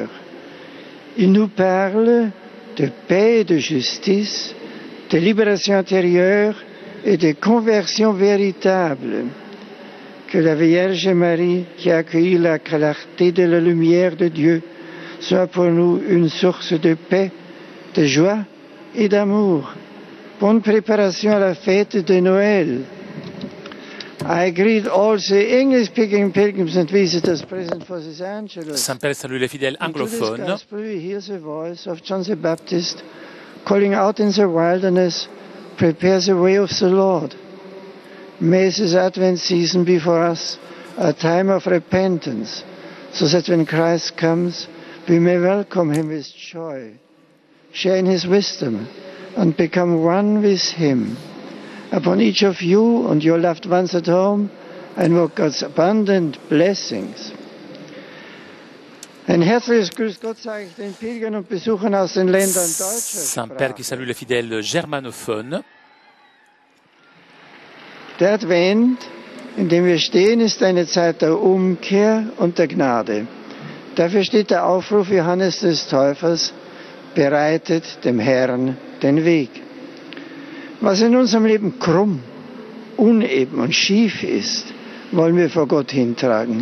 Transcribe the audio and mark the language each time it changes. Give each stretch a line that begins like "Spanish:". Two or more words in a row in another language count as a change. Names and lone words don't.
French: Il nous parle de paix et de justice, de libération intérieure et de conversion véritable. que la Vierge Marie, qui a accueilli la clarté de la lumière de Dieu, soit pour nous une source de paix, de joie et d'amour. Bonne préparation à la fête de Noël.
English: I greet all the English-speaking pilgrims and visitors present for this Angelus.
French: Saint-Père salue les fidèles anglophones.
English: We hear the voice of John the Baptist calling out in the wilderness, prepare the way of the Lord. May this Advent season be for us a time of repentance, so that when Christ comes, we may welcome him with joy, share in his wisdom, and become one with him. Upon each of you and your loved ones at home, I invoke God's abundant blessings.
German: Ein herzliches Grüß Gott sage ich den Pilgern und Besuchern aus den Ländern deutscher
French: Saint-Père qui salue les fidèles germanophones.
German: Der Advent, in dem wir stehen, ist eine Zeit der Umkehr und der Gnade. Dafür steht der Aufruf Johannes des Täufers, bereitet dem Herrn den Weg. Was in unserem Leben krumm, uneben und schief ist, wollen wir vor Gott hintragen.